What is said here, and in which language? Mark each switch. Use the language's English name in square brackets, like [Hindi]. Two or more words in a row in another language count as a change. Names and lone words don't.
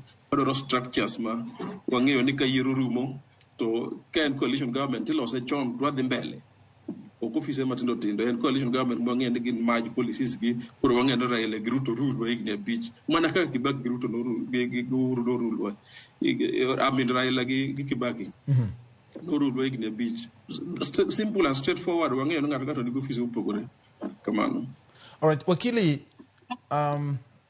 [Luo (Kenya and Tanzania)] Wadwaro structures ma wang'eyo ni ka yiero rumo to ka en [English] coalition government [Luo (Kenya and Tanzania)] ilose chon dwadhi mbele. Ok ofise matindo tindo en [English] coalition government [Luo (Kenya and Tanzania)] mwang'eyo ni gin [English] merge policies [Luo (Kenya and Tanzania)] gi koro wang'eyo ni Raila gi Ruto rule wa higni 5 mana kaka Kibaki gi Ruto no rule wa Amin Raila gi Kibaki no rule wa higni 5. [English] Simple and straightforward. [Luo (Kenya and Tanzania)] Wang'eyo ni ng'ato ni ofise upogore kamano. [English] All right, wakili,